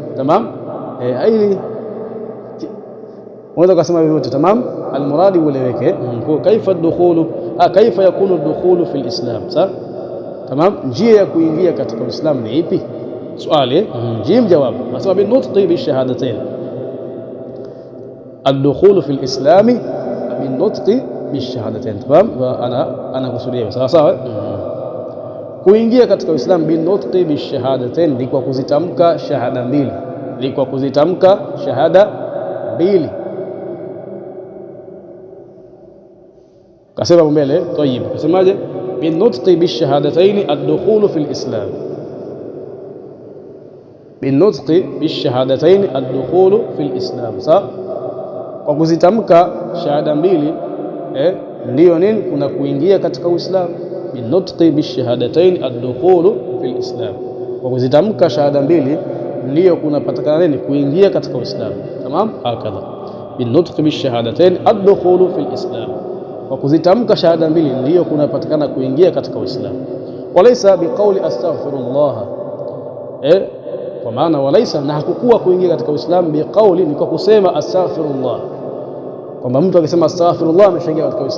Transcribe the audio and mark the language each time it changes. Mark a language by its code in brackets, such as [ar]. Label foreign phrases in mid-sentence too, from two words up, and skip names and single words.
[sw] Tamam, hili unaweza kusema vyote. [ar] Tamam, [sw] almuradi ueleweke. [ar] Kwa كيف الدخول، كيف يكون الدخول في الإسلام. [sw] Sawa, tamam, njia ya kuingia katika Uislamu ni ipi? [ar] Swali جيم جواب, nasema بنطق بالشهادتين. الدخول في الإسلام بنطق بالشهادتين. [sw] Tamam, ana kusudia sawa sawa. Kuingia katika Uislamu [ar] بنطق بالشهادتين [sw] ni kwa kuzitamka shahada mbili, ni kwa kuzitamka shahada mbili. Kasema mbele tayib, kasemaje? [ar] بنطق بالشهادتين الدخول في الإسلام, بنطق بالشهادتين الدخول في الإسلام. [sw] Sawa, kwa kuzitamka shahada mbili ndio nini? Kuna kuingia katika Uislamu. [ar] بنطق بالشهادتين الدخول في الإسلام, [sw] kwa kuzitamka shahada mbili ndio kunapatikana nini? Kuingia katika Uislamu. [ar] تمام، هكذا. بنطق بالشهادتين الدخول في الإسلام, [sw] kwa kuzitamka shahada mbili ndio kunapatikana kuingia katika Uislamu. [ar] وليس بقول أستغفر الله, [sw] kwa maana walaysa, na hakukuwa kuingia katika Uislamu biqauli ni kwa kusema astaghfirullah, kwamba mtu akisema astaghfirullah ameshaingia katika Uislamu.